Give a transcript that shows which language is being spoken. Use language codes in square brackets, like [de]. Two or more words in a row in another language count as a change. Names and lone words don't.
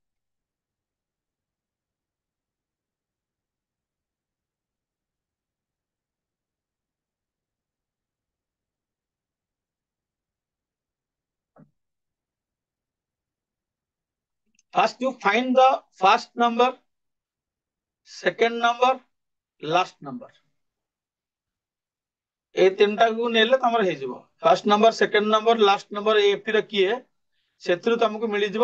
[en] First you find the first number, second number, last number। [or] এই ତିନିଟାକୁ ନେଲେ ତମର ହେଇଯିବ। [en] first number, second number, last number [or] ଏପି ର କିଏ, ସେଥିରୁ ତମକୁ ମିଳିଯିବ।